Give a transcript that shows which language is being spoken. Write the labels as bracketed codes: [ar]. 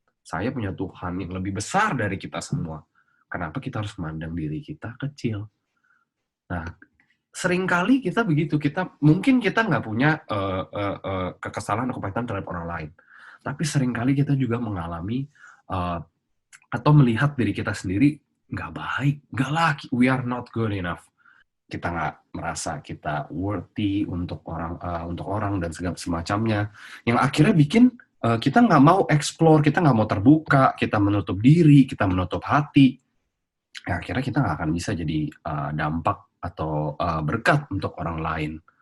[id] Saya punya Tuhan yang lebih besar dari kita semua. Kenapa kita harus memandang diri kita kecil? Nah, seringkali kita begitu. Mungkin kita nggak punya kekesalan atau kepahitan terhadap orang lain. Tapi seringkali kita juga mengalami atau melihat diri kita sendiri nggak baik. Nggak lah, [en] we are not good enough. [id] Kita nggak merasa kita worthy untuk orang dan segala semacamnya. Yang akhirnya bikin kita nggak mau explore, kita nggak mau terbuka, kita menutup diri, kita menutup hati. Ya, akhirnya kita nggak akan bisa jadi dampak atau berkat untuk orang lain.